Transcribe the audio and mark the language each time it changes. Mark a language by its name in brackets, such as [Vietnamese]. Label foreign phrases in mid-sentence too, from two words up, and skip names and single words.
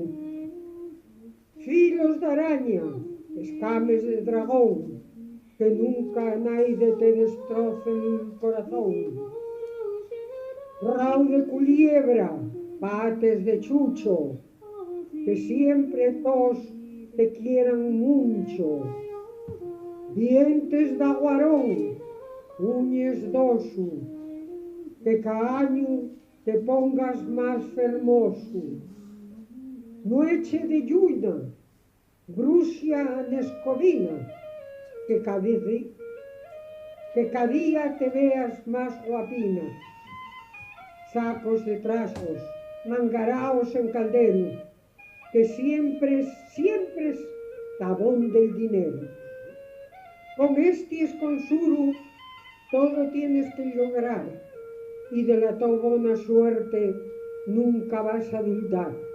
[Spanish] Filos de araña, escames de dragón, que nunca nadie te destroce el corazón. Rau de culebra, pates de chucho, que siempre todos te quieran mucho. Dientes de aguarón, [Asturian] uñes d'oso, [Spanish] que cada año te pongas más fermoso. [Asturian] Nueche de lluna, brucia de escobina, [Spanish] que cada día te veas más guapina. Sacos de trasgos, mangaraos en caldero, que siempre es tabón del dinero. Con este esconsuro todo tienes que lograr, y de la tu buena suerte nunca vas a dudar.